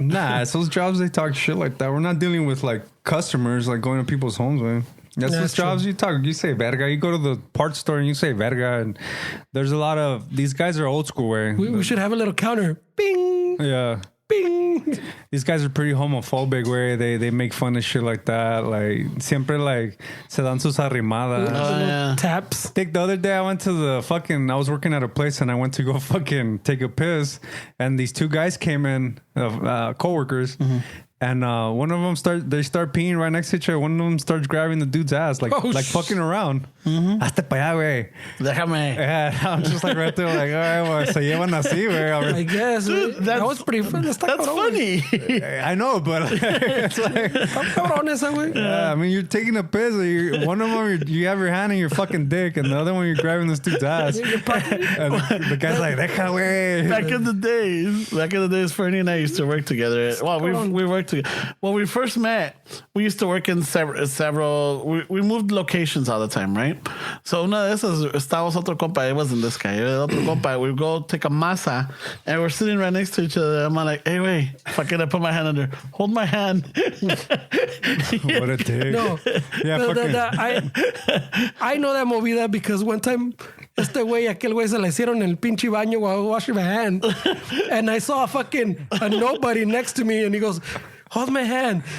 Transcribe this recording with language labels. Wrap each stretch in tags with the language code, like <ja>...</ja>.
<en>Nah, it's those jobs they talk shit like that. We're not dealing with like customers like going to people's homes, man. That's Yeah, those jobs you say verga. You go to the parts store and you say verga. And there's a lot of these guys are old school way. We should have a little counter. Bing! Yeah. Bing! These guys are pretty homophobic way. They make fun of shit like that.</en> <es>Like siempre like se dan sus arrimadas.</es> <en>Little yeah. taps. Think the other day I went to I was working at a place and I went to go fucking take a piss and these two guys came in, coworkers, and one of them start peeing right next to each other. One of them starts grabbing the dude's ass like fucking around.</en> <es>Hazte pa allá, güey. Déjame.</es> <en>Yeah, I'm just like right there like, all right, well,</en> <es>se llevan así,</es> <en>I</en> <es>güey.</es> <en>guess. Dude, that was pretty fun. That's funny. I know, but it's like,</en> <es>Cabrón esa, güey.</es> <en>yeah, I mean, you're taking a piss. One of them, you have your hand in your fucking dick, and the other one, you're grabbing this dude's ass. And the guy's like,</en> <es>deja, güey.</es> <en>Back in the days, Fernie and I used to work together. Well, we worked together. When we first met, we used to work in several. We moved locations all the time, right?</en> <es>So una de esas estábamos otro compa.</es> <en>It wasn't this guy.</en> <es>Otro compa.</es> <en>We go take a masa, and we're sitting right next to each other. I'm like, hey, wait, fucking, I put my hand under. Hold my hand. What a dick. No. Yeah, I know that movida because one time</en> <es>aquel güey se le hicieron en el pinche baño</es> <en>while I was washing my hand. And I saw a nobody next to me and he goes, hold my hand.</en>